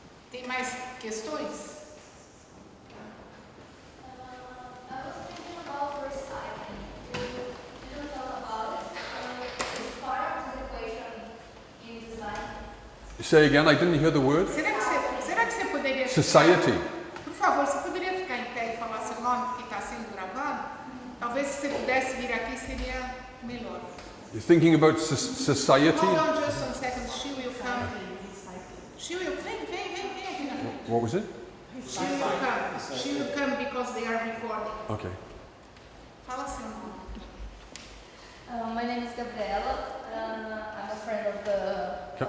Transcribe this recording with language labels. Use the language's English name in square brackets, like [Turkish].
[Portuguese] Tem mais questões? [English] I was thinking about recycling. You didn't talk about it. It's part of the equation in design. Say again, I didn't hear the word. [Portuguese] Será que você poderia... [English] Society. [Portuguese] Por favor, você poderia ficar em pé e falar seu nome, porque está sendo gravado? Talvez se você pudesse vir aqui seria melhor. [English] You're thinking about society? Hold on just a second. She will come. She will... [Portuguese] Vem aqui na frente. [English] What was it? She will come. She will come because they are recording. Okay. [Portuguese] Fala seu nome. [English] My name is Gabriela. I'm a friend of the...